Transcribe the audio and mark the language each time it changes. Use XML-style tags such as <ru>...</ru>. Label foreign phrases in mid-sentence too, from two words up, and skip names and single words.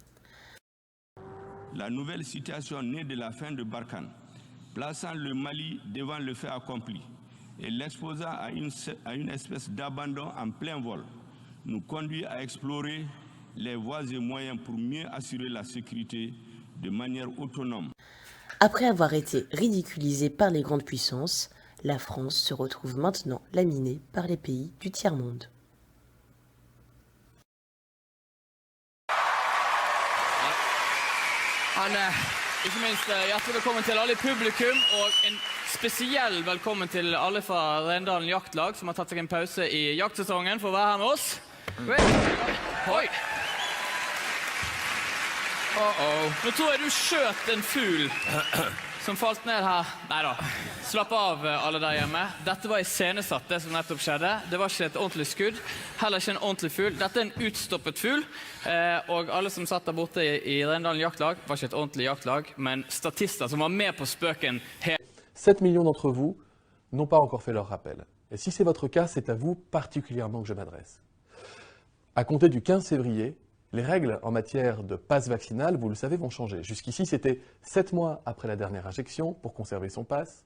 <fr>La nouvelle situation née de la fin de Barkhane, plaçant le Mali devant le fait accompli et l'exposant à une espèce d'abandon en plein vol, nous conduit à explorer les voies et moyens pour mieux assurer la sécurité de manière autonome. Après avoir été ridiculisée par les grandes puissances, la France se retrouve maintenant laminée par les pays du tiers-monde.</fr> <no>Ikke minst hjertelig velkommen til alle i publikum, og en spesiell velkommen til alle fra Rendalen Jaktlag, som har tatt seg en pause i jaktsesongen for å være her med oss. Oi! Nå tror jeg du skjøt en fugl som falt ned her. Neida, slapp av alle der hjemme. Dette var iscenesatt, det som nettopp skjedde. Det var ikke et ordentlig skudd, heller ikke en ordentlig fugl. Dette er en utstoppet fugl, og alle som satt der borte i Rendalen Jaktlag var ikke et ordentlig jaktlag, men statister som var med på spøken.</no> <fr>7 millions d'entre vous n'ont pas encore fait leur rappel. Et si c'est votre cas, c'est à vous particulièrement que je m'adresse. À compter du 15 février, les règles en matière de passe vaccinal, vous le savez, vont changer. Jusqu'ici, c'était 7 mois après la dernière injection pour conserver son passe.</fr>